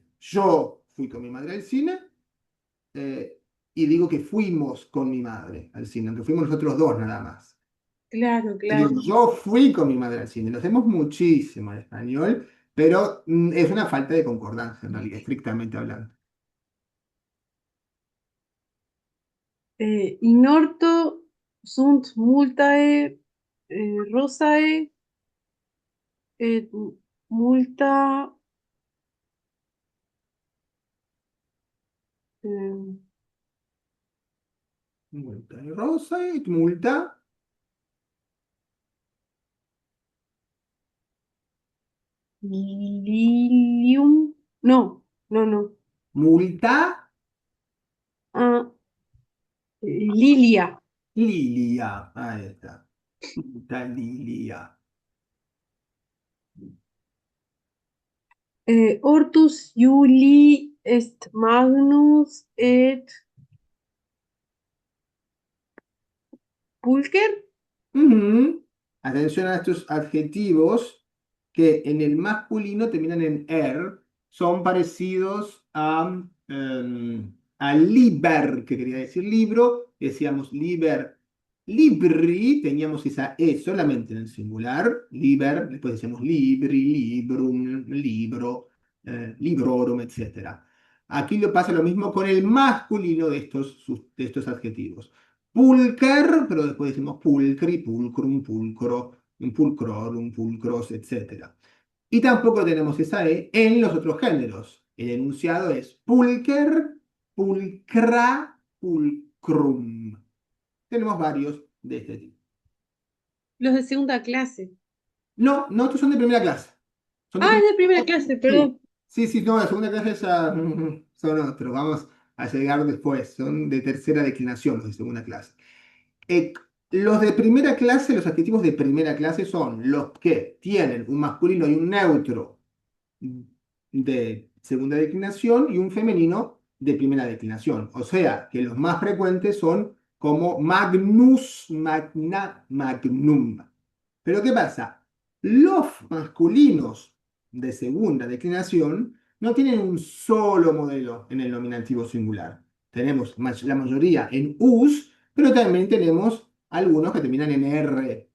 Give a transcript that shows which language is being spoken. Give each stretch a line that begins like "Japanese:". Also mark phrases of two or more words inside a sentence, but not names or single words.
Spanish: Yo fui con mi madre al cine y digo que fuimos con mi madre al cine, aunque fuimos nosotros dos nada más. Claro, Y digo, claro. yo fui con mi madre al cine. Lo hacemos muchísimo en español, pero es una falta de concordancia en realidad, estrictamente hablando.
Latin: In orto sunt multae rosae et multa eh, Multa rosa y multa. lilium.
Spanish: No, no, no.
Latin: Multa
Spanish: Ah, lilia.
Latin: Lilia.
Spanish: Ahí está.
Latin: Multa Lilia. Hortus Juli est magnus et pulcher.
Spanish: Ujú. Atención a estos adjetivos que en el masculino terminan en er, son parecidos a liber, que quería decir libro, decíamos
Latin: liber, libri,
Spanish: teníamos esa e solamente en el singular, liber, después decíamos
Latin: libri, librum, libro, librorum,
Spanish: etc. Aquí lo pasa lo mismo con el masculino de estos adjetivos. Pulcher, pero después decimos
Latin: pulcri, pulcrum, pulcro, un pulcrorum, pulcros,
Spanish: etc. Y tampoco tenemos esa E en los otros géneros. El enunciado es
Latin: pulcher, pulcra, pulcrum.
Spanish: Tenemos varios de este tipo. Los de segunda clase. No, no, estos son de primera clase. Son de Ah, es de primera primera clase, Sí, perdón. sí, no, de segunda clase ya son otros. Vamos a llegar después. Son de tercera declinación los de segunda clase. Eh, los de primera clase, los adjetivos de primera clase son los que tienen un masculino y un neutro de segunda declinación y un femenino de primera declinación. O sea, que los más frecuentes son como
Latin: magnus, magna, magnum.
Spanish: Pero ¿qué pasa? Los masculinos de segunda declinación no tienen un solo modelo en el nominativo singular. Tenemos la mayoría en us, pero también tenemos algunos que terminan en r.